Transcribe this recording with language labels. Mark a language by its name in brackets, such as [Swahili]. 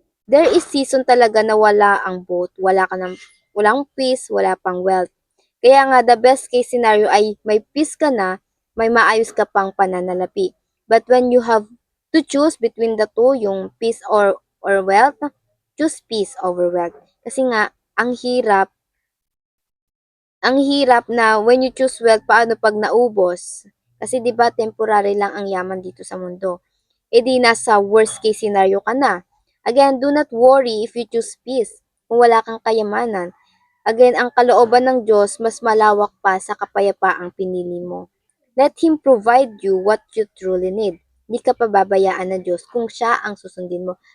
[English] There is season [Filipino] talaga na wala ang both, walang peace, wala pang wealth. Kaya nga [English] the best case scenario [Filipino] ay may peace ka na, may maayos ka pang pananalapi. [English] But when you have to choose between the two, yung peace or wealth, choose peace over wealth. [Filipino] Kasi nga ang hirap na [English] when you choose wealth, [Filipino] paano pag naubos? Kasi 'di ba temporary lang ang yaman dito sa mundo. Eh di nasa [English] worst case scenario [Filipino] ka na. [English] Again, do not worry if you choose peace [Filipino] kung wala kang kayamanan. Again, ang kalooban ng Diyos mas malawak pa sa kapayapaang pinili mo. [English] Let Him provide you what you truly need. [Filipino] Hindi ka pababayaan ng Diyos kung siya ang susundin mo.